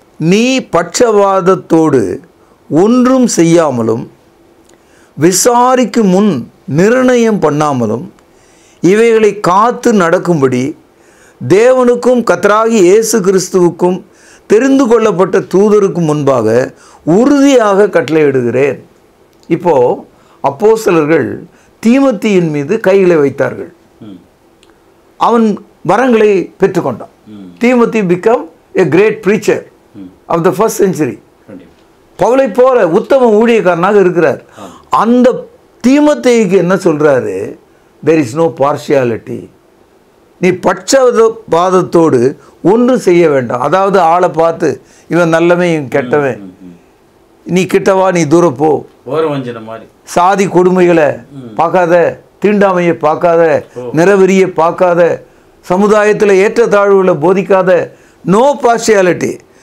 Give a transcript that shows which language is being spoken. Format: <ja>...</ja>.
<ta>நீ பட்சபாதத்தோடு ஒன்றும் செய்யாமலும் விசாரிக்கும் முன் நிர்ணயம் பண்ணாமலும் இவைகளை காத்து நடக்கும்படி தேவனுக்கும் கர்த்தராகிய இயேசு கிறிஸ்துவுக்கும் தெரிந்து கொள்ளப்பட்ட தூதருக்கும் முன்பாக உறுதியாக கட்டளையிடுகிறேன். இப்போது அப்போஸ்தலர்கள் தீமோத்தேயுவின் மீது கைகளை வைத்தார்கள். அவன் வரங்களை பெற்றுக்கொண்டான்.</ta> <en>தீமோத்தேயு become a great preacher of the first century.</en> <ta>பவுலை போல உத்தம ஊழியக்காரனாக இருக்கிறார். அந்த தீமோத்தேயுக்கு என்ன சொல்கிறாரு?</ta> <en>there is no partiality.</en> <ta>நீ பட்சபாதத்தோடு ஒன்றும் செய்ய வேண்டாம். அதாவது ஆளை பார்த்து இவன் நல்லவன் இவன் கெட்டவன், நீ கிட்டவா நீ தூரப்போ, சாதி கொடுமைகளை பார்க்காத, தீண்டாமையை பார்க்காத, நிறவெறியை பார்க்காத, சமுதாயத்தில் ஏற்றத்தாழ்வுகளை போதிக்காத,</ta> <en>No partiality.</en>